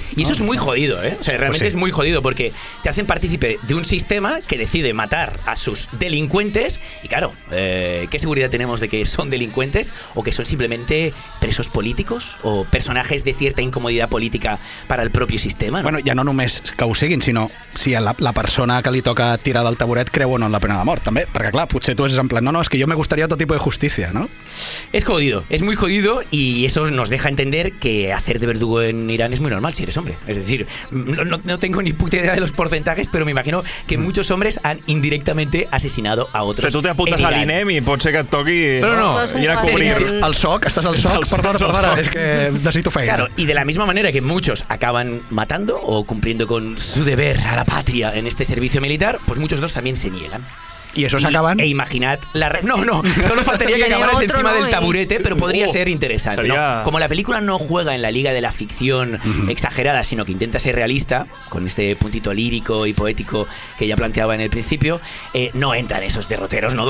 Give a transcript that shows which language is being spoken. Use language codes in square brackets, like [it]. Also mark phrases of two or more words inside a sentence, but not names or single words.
[es] Y eso es muy jodido, ¿eh? O sea, realmente Pues sí. es muy jodido porque te hacen partícipe de un sistema que decide matar a sus delincuentes. Y claro, ¿qué seguridad tenemos de que son delincuentes o que son simplemente presos políticos o personajes de cierta incomodidad política para el propio sistema, ¿no? [ca] Bueno, ja no només que ho siguin, sinó si la persona que li toca tirar del taburet creu o no en la pena de mort, també. Perquè, clar, potser tu és en plan, no, [es] es que yo me gustaría otro tipo de justicia, [ca] ¿no? [es] Es jodido, es muy jodido, y eso nos deja entender que hacer de verdugo en Irán es muy normal si eres hombre. Es decir, no tengo ni puta idea de los porcentajes, pero me imagino que muchos hombres han indirectamente asesinado a otros. [ca] O sigui, tu t'apuntes a l'INEM i pot ser que et toqui No. ir a cobrir. El SOC, estàs al SOC, perdona, és que necessito feina. [es] Claro, y de la misma manera que muchos acaban matando o cumpliendo con su deber a la patria en este servicio militar, pues muchos otros también se niegan. Y esos acaban... E imaginad la... No, solo faltaría que acabaras encima del taburete, pero podría ser interesante, sería... ¿no? Como la película no juega en la liga de la ficción exagerada, sino que intenta ser realista, con este puntito lírico y poético que ya planteaba en el principio, no entra en esos derroteros, ¿no?